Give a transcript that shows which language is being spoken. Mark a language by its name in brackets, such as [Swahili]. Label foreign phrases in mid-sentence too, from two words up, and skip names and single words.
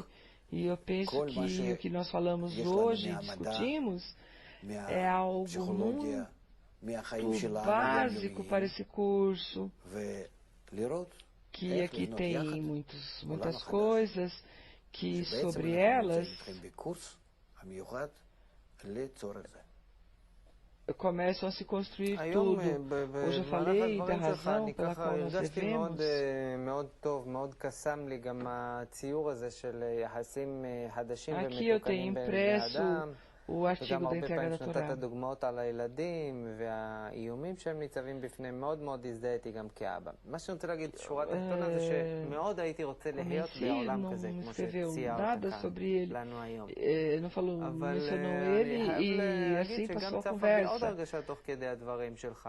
[Portuguese] E eu penso que o que nós falamos hoje, discutimos, é algo muito básico para esse curso, que aqui tem muitas coisas, que sobre elas começam a se construir tudo. Hoje eu falei da razão pela qual nós devemos. Aqui eu tenho impresso o artigo da entrega da Torá. [Hebrew] וגם הרבה פעמים שנתת דוגמאות על הילדים והאיומים שהם ניצבים בפניהם, מאוד מאוד הזדהיתי גם כאבא. מה שאני רוצה להגיד, שורה תחתונה זה שמאוד הייתי רוצה להיות בעולם כזה, כמו שציירת כאן לנו היום. אבל אני חייב להגיד שגם צפה בי עוד הרגשה תוך כדי הדברים שלך.